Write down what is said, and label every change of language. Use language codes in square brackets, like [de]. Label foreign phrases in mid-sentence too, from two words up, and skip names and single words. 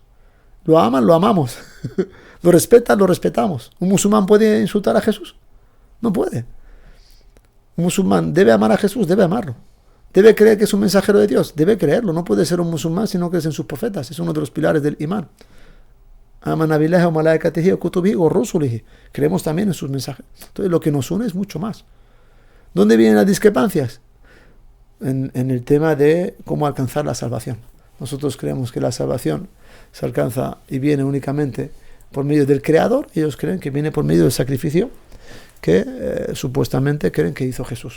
[es] Lo aman, lo amamos. Lo respetan, lo respetamos. ¿Un musulmán puede insultar a Jesús? No puede. Un musulmán debe amar a Jesús, debe amarlo. Debe creer que es un mensajero de Dios, debe creerlo. No puede ser un musulmán si no crees en sus profetas. Es uno de los pilares del imán. [ar] آمنا بالله وملائكته وكتبه ورسله. [es] Creemos también en sus mensajes. Entonces lo que nos une es mucho más. ¿Dónde vienen las discrepancias? En el tema de cómo alcanzar la salvación. Nosotros creemos que la salvación se alcanza y viene únicamente por medio del Creador. Ellos creen que viene por medio del sacrificio que supuestamente creen que hizo Jesús.